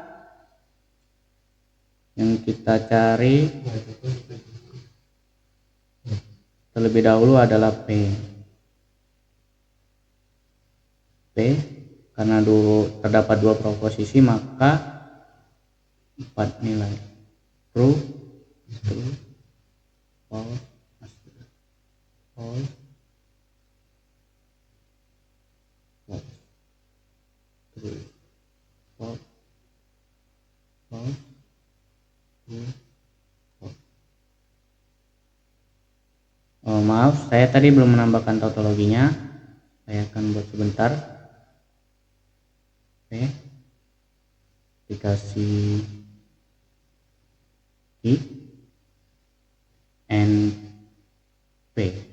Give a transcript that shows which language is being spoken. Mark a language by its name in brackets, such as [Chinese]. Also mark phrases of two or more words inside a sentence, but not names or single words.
[Indonesian] yang kita cari terlebih dahulu adalah P, karena dulu terdapat dua proposisi, maka 4 nilai [English] true true, false, false, false, true, false, false, true, false. [Indonesian] Oh, maaf, saya tadi belum menambahkan tautologinya. Saya akan buat sebentar. Oke. Dikasih I and P.